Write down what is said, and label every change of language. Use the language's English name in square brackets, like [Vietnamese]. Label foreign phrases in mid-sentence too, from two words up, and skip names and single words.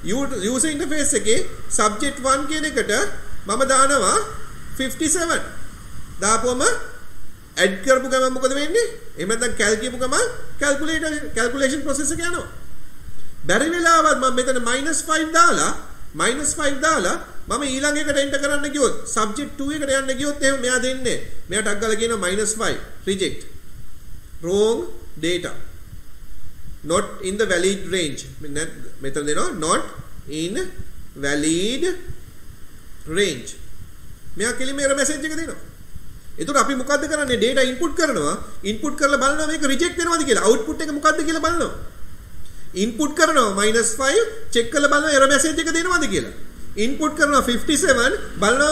[English] user interface [Sinhala] එකේ subject 1 කියන එකට මම දානවා 57 දාපුවම add කරපු ගමන් මොකද වෙන්නේ එහෙම නැත්නම් cal කියපු ගමන් [English] calculation process [Sinhala] එක යනවා බැරි වෙලාවත් මම මෙතන -5 දාලා මම ඊළඟ එකට enter කරන්න ගියොත් subject 2 එකට යන්න ගියොත් එහෙම මෙයා දෙන්නේ මෙයා ටක් ගාලා කියනවා -5 [English] reject wrong data not in the valid range [Sinhala] මෙතන දෙනවා [English] not in valid range [Sinhala] මෙයා කෙලිම [English] error message [Sinhala] එක දෙනවා එතකොට අපි මොකද්ද කරන්නේ [English] data input [Sinhala] කරනවා input කරලා බලනවා මේක reject වෙනවද කියලා output එක මොකද්ද කියලා බලනවා input කරනවා -5 check කරලා බලනවා [English] error message [Sinhala] එක දෙනවද කියලා input කරනවා 57 බලනවා